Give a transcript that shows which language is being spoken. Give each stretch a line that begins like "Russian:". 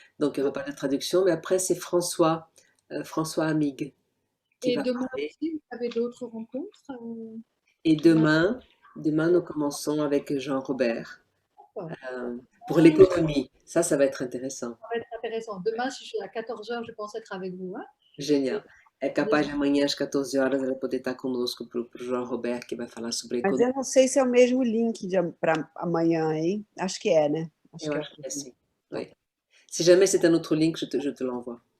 French: Donc, il n'y aura pas de traduction. Mais après, c'est François Amig qui va demain parler. aussi, vous avez d'autres rencontres? Et demain, nous commençons avec Jean-Robert pour l'économie. Ça va être intéressant. Ça va être intéressant. Demain, si je suis à 14h, je pense être avec vous. Hein? Génial.
Portuguese: É capaz de amanhã às 14 horas ela poder estar conosco para o João Roberto, que vai falar sobre a Mas economia. eu não sei se é o mesmo link para amanhã, hein? Acho que é, né? Eu acho que é sim. Oui.
French: Si jamais c'est un autre link, je te l'envoie.